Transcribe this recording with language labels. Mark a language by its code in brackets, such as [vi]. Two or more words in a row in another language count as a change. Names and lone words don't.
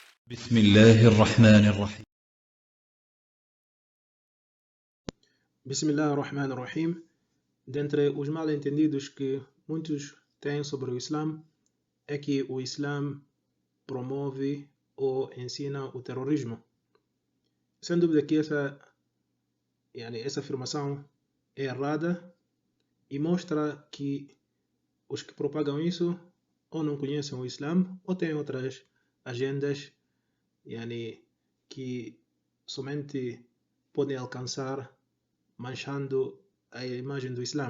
[ar] بسم الله الرحمن الرحيم. بسم الله الرحمن الرحيم. [pt] Dentre os mal-entendidos que muitos têm sobre o Islã é que o Islã promove ou ensina o terrorismo. Sem dúvida que essa afirmação é errada e mostra que os que propagam isso ou não conhecem o Islã ou têm outras agendas que somente podem alcançar manchando a imagem do Islã.